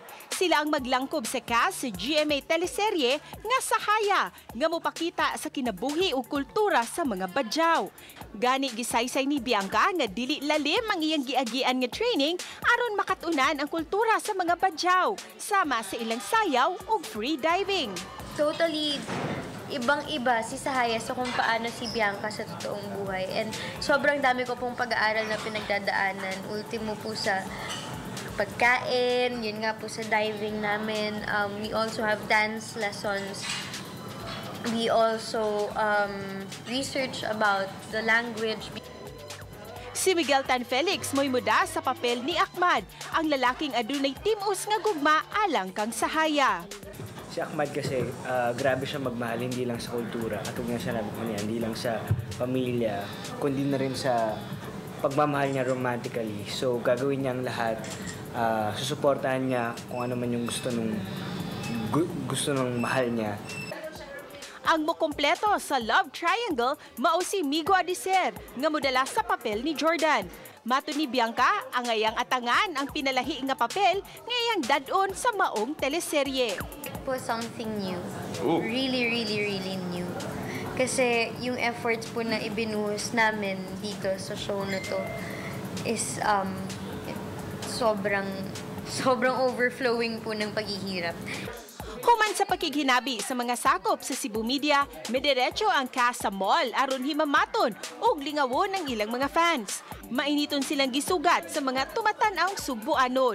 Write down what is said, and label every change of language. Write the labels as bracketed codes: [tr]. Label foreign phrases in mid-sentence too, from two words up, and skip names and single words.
[ceb] Sila ang maglangkob sa cast sa GMA teleserye nga Sahaya nga mopakita sa kinabuhi ug kultura sa mga Badyaw. Gani gisaysay ni Bianca nga dili lalim ang iyang giagian nga training aron makatunan ang kultura sa mga Badyaw sama sa ilang sayaw ug [en] free diving. [tl] Totally ibang-iba si Sahaya sa kung paano si Bianca sa totoong buhay. And sobrang dami ko pong pag-aaral na pinagdadaanan. Ultimo po sa pagkain, yun nga po sa diving namin. [en] We also have dance lessons. We also research about the language. [ceb] Si Miguel Tan Felix mo'y muda sa papel ni Ahmad, ang lalaking adunay timos nga gugma alang kang Sahaya. [tl] Si Ahmad kasi grabe siya magmahal hindi lang sa kultura at nga sinabi ko niya, hindi lang sa pamilya kundi na rin sa pagmamahal niya romantically. So gagawin niya ang lahat, susuportahan niya kung ano man yung gusto nung mahal niya. [ceb] Ang mokompleto sa [en] love triangle [ceb] mao si Migo Adiser nga modala sa papel ni Jordan. Mato ni Bianca, ang ayang atangan ang pinalahi nga papel nga iyang dadon sa maong teleserye. [en] Po something new. Ooh. Really new. [tl] Kasi yung efforts po na ibinuhos namin dito sa show na to is sobrang overflowing po ng paghihirap. [ceb] Human sa pakighinabi sa mga sakop sa Cebu Media, mediretso ang cast sa mall aron himamaton ug lingawon ang ilang mga fans. Mainiton silang gisugat sa mga tumatan-awng Subuanon.